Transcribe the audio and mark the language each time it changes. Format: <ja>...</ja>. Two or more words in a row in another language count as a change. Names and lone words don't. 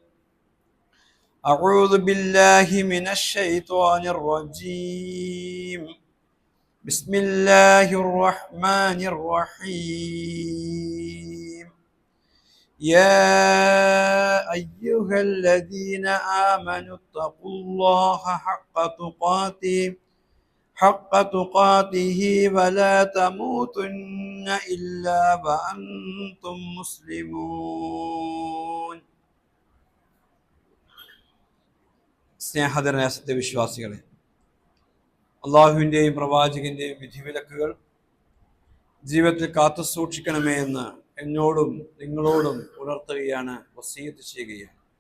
<ar>أعوذ بالله من الشيطان الرجيم بسم الله الرحمن الرحيم يا أيها الذين آمنوا اتقوا الله حق تقاته ولا تموتن إلا وأنتم مسلمون</ar> <ml>സ്നേഹധരനായ സത്യവിശ്വാസികളെ, അള്ളാഹുവിൻ്റെയും പ്രവാചകന്റെയും വിധിവിലക്കുകൾ ജീവിതത്തിൽ കാത്തു സൂക്ഷിക്കണമേ എന്ന് എന്നോടും നിങ്ങളോടും ഉണർത്തുകയാണ്, വസീയത്ത് ചെയ്യുകയാണ്.</ml>